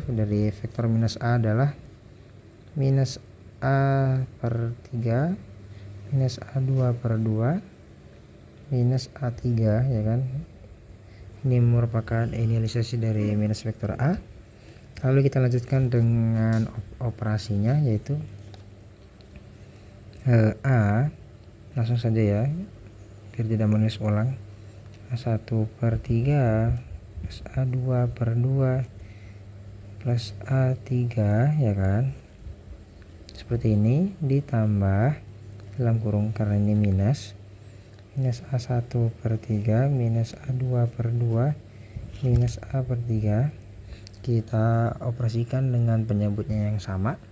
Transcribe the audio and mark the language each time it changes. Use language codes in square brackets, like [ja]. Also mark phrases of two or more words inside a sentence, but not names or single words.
[id] Dari vektor minus A adalah minus A/3 minus A2/2 minus A3, ya kan? Ini merupakan inisialisasi dari minus vektor A. Lalu kita lanjutkan dengan operasinya, yaitu A, langsung saja ya biar tidak menulis ulang. A1/3 plus A2/2 plus A3, ya kan? Seperti ini, ditambah dalam kurung karena ini minus A1/3 minus A2/2 minus A/3. Kita operasikan dengan penyebutnya yang sama.